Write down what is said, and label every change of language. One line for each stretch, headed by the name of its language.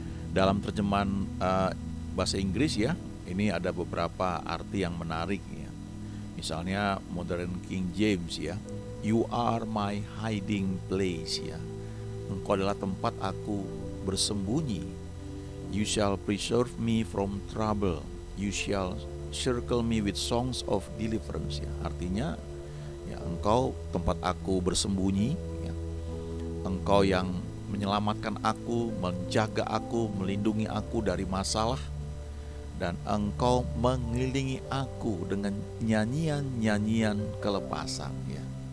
Indonesian: Dalam terjemahan bahasa Inggris ya, ini ada beberapa arti yang menarik ya. Misalnya
English: Modern King James ya, you are my hiding place ya.
Indonesian: Engkau adalah tempat aku bersembunyi.
English: You shall preserve me from trouble. You shall circle me with songs of deliverance ya.
Indonesian: Artinya ya, engkau tempat aku bersembunyi ya. Engkau yang menyelamatkan aku, menjaga aku, melindungi aku dari masalah, dan engkau mengelilingi aku dengan nyanyian-nyanyian kelepasan ya.